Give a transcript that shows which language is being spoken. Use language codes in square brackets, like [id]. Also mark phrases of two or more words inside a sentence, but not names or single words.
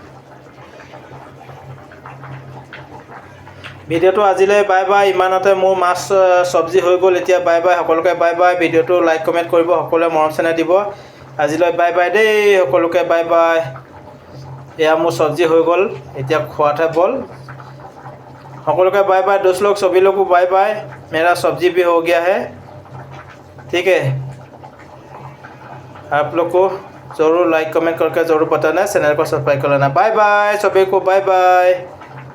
[as] ভিডিঅ'টো আজিলৈ [en] bye bye. [as] ইমানতে মোৰ মাছ চব্জি হৈ গ'ল। এতিয়া [en] bye bye, [as] সকলোকে [en] bye bye. [as] ভিডিঅ'টো [en] like comment [as] কৰিব, সকলোৱে মৰম চেনেহ দিব। আজিলৈ [en] bye bye [as] দেই, সকলোকে [en] bye bye. [as] এয়া মোৰ চব্জি হৈ গ'ল, এতিয়া খোৱাতহে বল। [hi] সকলোকে [en] bye bye [hi] दोस्त लोग, सभी लोग को [en] bye bye. [hi] मेरा सब्जी भी हो गया है, ठीक है। आप लोग को ज़रूर [en] like comment [hi] करके ज़रूर बताना, चैनल को सब्सक्राइब कर लेना। [en] bye bye [hi] सभी को, [en] bye bye.